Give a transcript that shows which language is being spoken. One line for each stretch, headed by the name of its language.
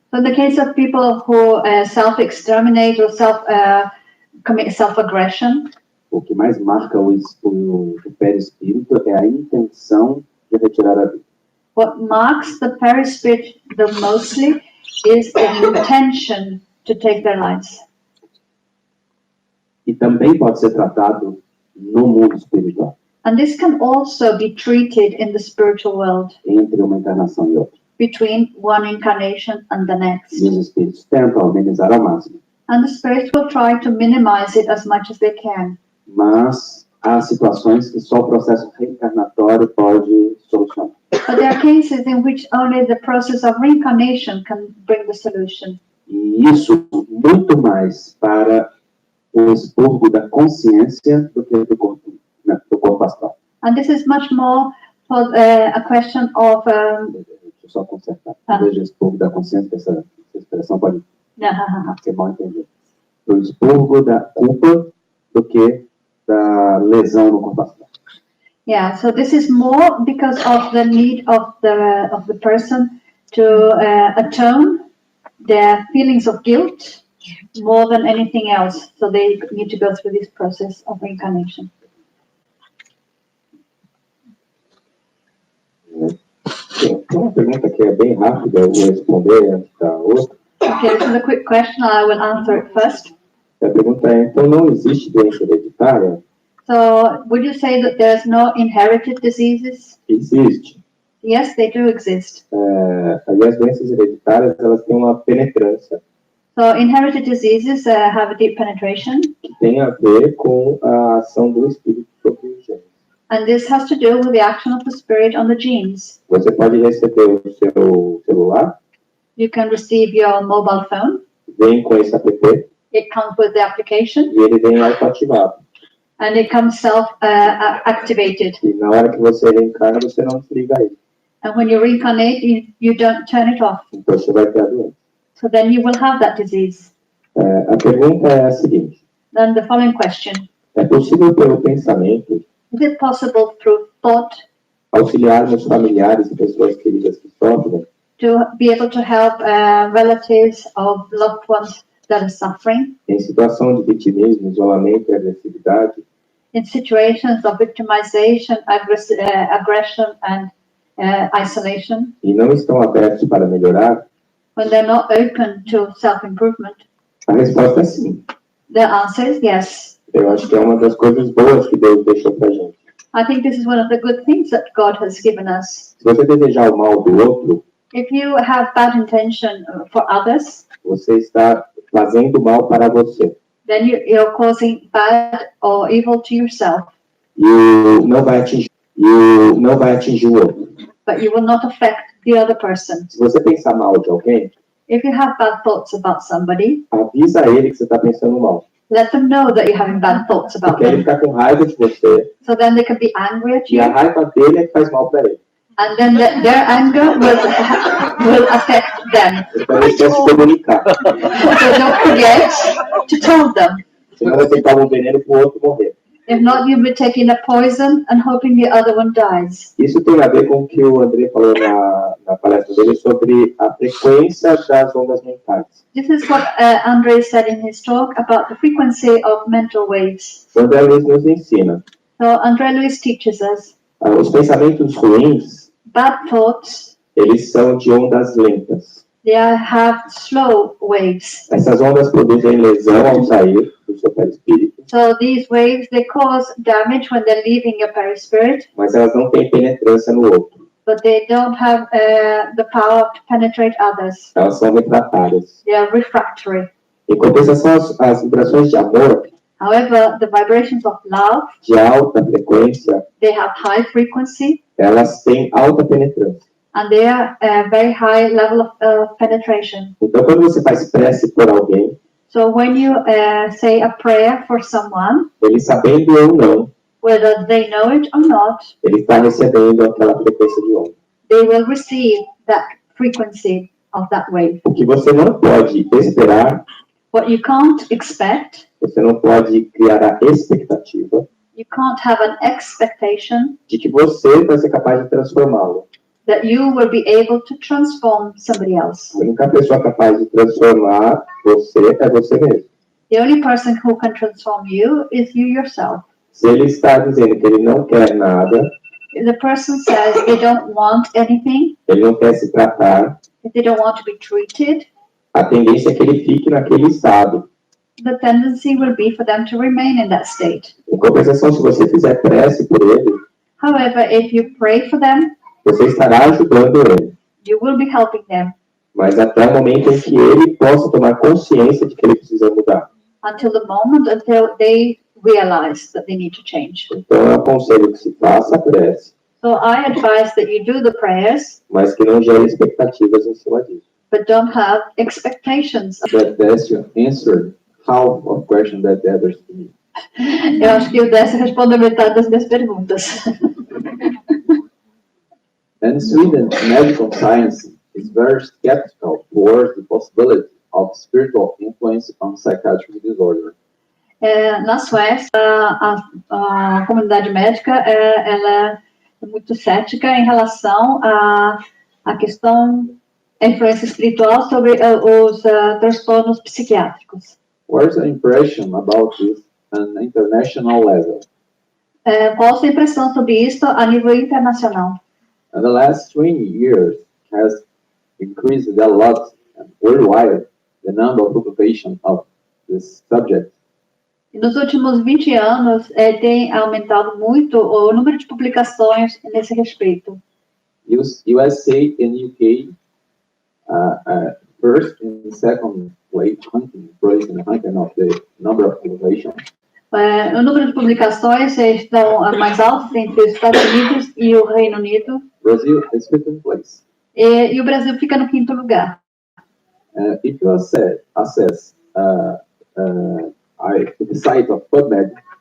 English: So in the case of people who self-exterminate or commit self-aggression,
Portuguese: o que mais marca o perispírito é a intenção de retirar a vida.
English: what marks the perispirit the mostly is the intention to take their lives.
Portuguese: E também pode ser tratado no mundo espiritual,
English: And this can also be treated in the spiritual world,
Portuguese: entre uma encarnação e outra.
English: between one incarnation and the next.
Portuguese: E os espíritos tentam amenizar ao máximo.
English: And the spirits will try to minimize it as much as they can.
Portuguese: Mas há situações que só o processo reencarnatório pode solucionar.
English: But there are cases in which only the process of reincarnation can bring the solution.
Portuguese: E isso muito mais para o expurgo da consciência do que do corpo, né, do corpo astral.
English: And this is much more for a question of...
Portuguese: Deixa eu só consertar. Veja o expurgo da consciência, essa expressão pode ser mal entendida. O expurgo da culpa do que da lesão no corpo astral.
English: Yeah, so this is more because of the need of the person to atone their feelings of guilt more than anything else. So they need to go through this process of reincarnation.
Portuguese: Tem uma pergunta que é bem rápida, eu vou responder antes da outra.
English: Okay, this is a quick question. I will answer it first.
Portuguese: A pergunta é, então não existe doença hereditária?
English: So, would you say that there's no inherited diseases?
Portuguese: Existe.
English: Yes, they do exist.
Portuguese: Aí as doenças hereditárias, elas têm uma penetrância
English: So, inherited diseases have a deep penetration,
Portuguese: que tem a ver com a ação do espírito sobre os genes.
English: and this has to do with the action of the spirit on the genes.
Portuguese: Você pode receber o seu celular,
English: You can receive your mobile phone.
Portuguese: vem com esse app
English: It comes with the application,
Portuguese: e ele vem autoativado.
English: and it comes self-activated.
Portuguese: E na hora que você reencarna, você não desliga ele.
English: And when you reincarnate, you don't turn it off.
Portuguese: Então você vai ter a doença.
English: So then you will have that disease.
Portuguese: A pergunta é a seguinte.
English: Then the following question:
Portuguese: É possível pelo pensamento
English: is it possible through thought
Portuguese: auxiliarmos familiares e pessoas queridas que sofrem?
English: to be able to help relatives of loved ones that are suffering
Portuguese: Em situação de vitimismo, isolamento e agressividade,
English: in situations of victimization, aggression, and isolation,
Portuguese: e não estão abertos para melhorar?
English: when they're not open to self-improvement?
Portuguese: A resposta é sim.
English: The answer is yes.
Portuguese: Eu acho que é uma das coisas boas que Deus deixou pra gente.
English: I think this is one of the good things that God has given us.
Portuguese: Se você desejar o mal do outro,
English: If you have bad intention for others,
Portuguese: você está fazendo mal para você.
English: then you're causing bad or evil to yourself,
Portuguese: E não vai atingir o outro.
English: but you will not affect the other person.
Portuguese: Se você pensar mal de alguém,
English: If you have bad thoughts about somebody,
Portuguese: avisa ele que você está pensando mal.
English: let them know that you're having bad thoughts about
Portuguese: Porque ele
English: them,
Portuguese: fica com raiva de você,
English: so then they can be angry at
Portuguese: e a
English: you,
Portuguese: raiva dele é que faz mal para ele.
English: and then their anger will affect them.
Portuguese: Então ele quer se comunicar.
English: So don't forget to tell them.
Portuguese: Senão você toma um veneno para o outro morrer.
English: If not, you'll be taking a poison and hoping the other one dies.
Portuguese: Isso tem a ver com o que o Andrei falou na palestra dele sobre a frequência das ondas mentais.
English: This is what Andrei said in his talk about the frequency of mental waves.
Portuguese: O André Luiz nos ensina.
English: So Andrei Luis teaches us
Portuguese: Os pensamentos ruins,
English: bad thoughts,
Portuguese: eles são de ondas lentas.
English: they have slow waves.
Portuguese: Essas ondas produzem lesão ao sair do seu perispírito,
English: So these waves, they cause damage when they're leaving your perispirit,
Portuguese: mas elas não têm penetrância no outro.
English: but they don't have the power to penetrate others.
Portuguese: Elas são refratárias.
English: They are refractory.
Portuguese: Em compensação, as vibrações de amor,
English: However, the vibrations of love,
Portuguese: de alta frequência,
English: they have high frequency
Portuguese: elas têm alta penetrância.
English: and they are a very high level of penetration.
Portuguese: Então, quando você faz prece por alguém,
English: So when you say a prayer for someone,
Portuguese: ele sabendo ou não,
English: whether they know it or not,
Portuguese: ele está recebendo aquela frequência de onda.
English: they will receive that frequency of that wave.
Portuguese: O que você não pode esperar,
English: What you can't expect,
Portuguese: você não pode criar a expectativa
English: you can't have an expectation
Portuguese: de que você vai ser capaz de transformá-lo.
English: that you will be able to transform somebody else.
Portuguese: A única pessoa capaz de transformar você é você mesmo.
English: The only person who can transform you is you yourself.
Portuguese: Se ele está dizendo que ele não quer nada,
English: If the person says they don't want anything,
Portuguese: ele não quer se tratar,
English: if they don't want to be treated,
Portuguese: a tendência é que ele fique naquele estado.
English: the tendency will be for them to remain in that state.
Portuguese: Em compensação, se você fizer prece por ele,
English: However, if you pray for them,
Portuguese: você estará ajudando ele.
English: you will be helping them
Portuguese: Mas até o momento em que ele possa tomar consciência de que ele precisa mudar.
English: until the moment until they realize that they need to change.
Portuguese: Então, eu aconselho que se faça a prece,
English: So I advise that you do the prayers,
Portuguese: mas que não gere expectativas em cima disso.
English: but don't have expectations. That Décio answered half of question that the others did.
Portuguese: Eu acho que o Décio respondeu metade das minhas perguntas.
English: And Sweden medical science is very skeptical towards the possibility of spiritual influence on psychiatric disorder.
Portuguese: Na Suécia, a comunidade médica ela é muito cética em relação à questão da influência espiritual sobre os transtornos psiquiátricos.
English: What's the impression about this on international level?
Portuguese: Qual a sua impressão sobre isso a nível internacional?
English: In the last 20 years has increased a lot worldwide the number of publications of this subject.
Portuguese: Nos últimos 20 anos, tem aumentado muito o número de publicações nesse respeito.
English: USA and UK first and second place in ranking of the number of publications.
Portuguese: O número de publicações estão mais altos entre os Estados Unidos e o Reino Unido.
English: Brazil is fifth place.
Portuguese: E o Brasil fica no 5º lugar.
English: If you access the site of PubMed,